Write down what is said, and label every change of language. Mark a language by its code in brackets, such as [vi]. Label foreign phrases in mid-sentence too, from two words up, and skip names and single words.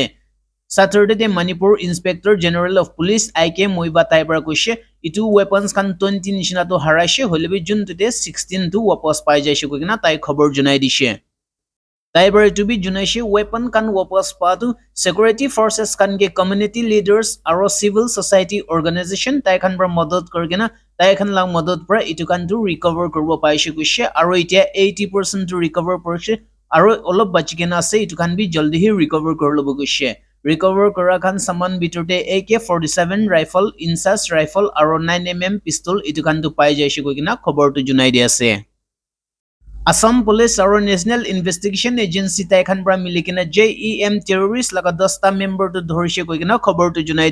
[nag] Saturday de Manipur [en] Inspector General of Police [nag] IK Moiba Taibra koise itu weapons kan 20 nishina to haraise holebi jun tote 16 tu wapas pai jaise koina tai khobor junai dise. Taibra to be junaise weapon kan wapas pa tu [en] security forces [nag] kan ge [en] community leaders [nag] aro [en] civil society organization [nag] tai kan bra madad korgena tai kan lang madad pra itu kan tu recover korbo paise koise aro itia 80% to recover porse aro olop bachigena ase itu kan bi jaldi hi recover korlobo koise. recover kora khan saman biturte AK-47 rifle insas rifle aro 9mm pistol itu khan tu pai jaise koi kina khobor tu junai di ase Assam Police aro National Investigation Agency tai khan pra milikina JEM terrorist laga 10 member tu dhorise koi kina khobor tu junai